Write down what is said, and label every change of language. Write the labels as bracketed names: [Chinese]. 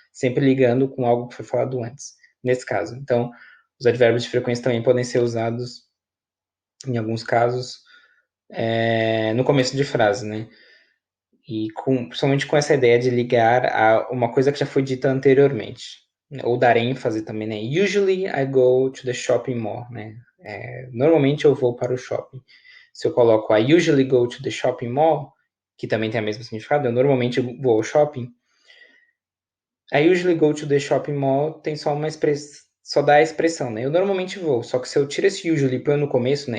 [Portuguese] Sempre ligando com algo que foi falado antes, nesse caso. Então, os advérbios de frequência também podem ser usados, em alguns casos, no começo de frase, né? E principalmente com essa ideia de ligar a uma coisa que já foi dita anteriormente. Ou dar ênfase também, né? [English] Usually I go to the shopping mall, né? [Portuguese] Normalmente eu vou para o shopping. Se eu coloco [English] I usually go to the shopping mall, [Portuguese] que também tem o mesmo significado, eu normalmente vou ao shopping. [English] I usually go to the shopping mall [Portuguese] tem só uma expressão, só dá a expressão, né? Eu normalmente vou, só que se eu tiro esse usually e põe no começo, né?